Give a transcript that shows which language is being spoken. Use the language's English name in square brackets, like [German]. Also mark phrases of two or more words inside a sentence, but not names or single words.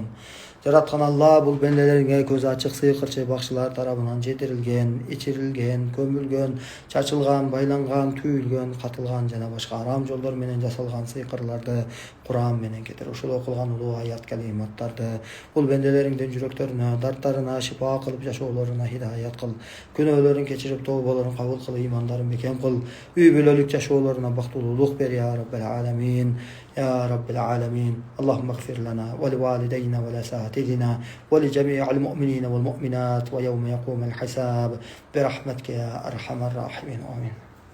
[Kyrgyz] Жараткан Алла, бул бенделериңе көз ачык сыйкырчы бакчылар тарабынан жетирилген, ичирилген, көмүлгөн, чачылган, байланган, түйүлгөн, катылган жана башка арам жолдор менен жасалган сыйкырларды Кур'ан менен кетир. Ушул окулган улуу аят калиматтарды бул бенделериңдин жүрөктөрүнө, дарттарына шифа кылып, жашоолоруна хидаят кыл. Күнөөлөрүн кечирип, тооболорун кабыл кыл, имандарын бекем кыл. Үй бүлөлүк жашоолоруна бактылуулук бер [Arabic] يا رب العالمين. يا رب العالمين. اللهم اغفر لنا ولوالدينا ولأساتذتنا ولجميع المؤمنين والمؤمنات ويوم يقوم الحساب برحمتك يا أرحم الراحمين. Amin.